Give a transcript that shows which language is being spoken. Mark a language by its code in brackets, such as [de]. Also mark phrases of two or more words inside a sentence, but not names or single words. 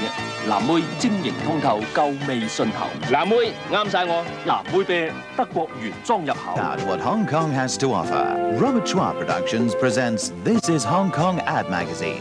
[yue] 藍妹晶瑩通透，夠味順喉。藍妹啱晒我，藍妹啤德國原裝入口。 [en] At what Hong Kong has to offer, Robert Schwab Productions presents This is Hong Kong Ad Magazine.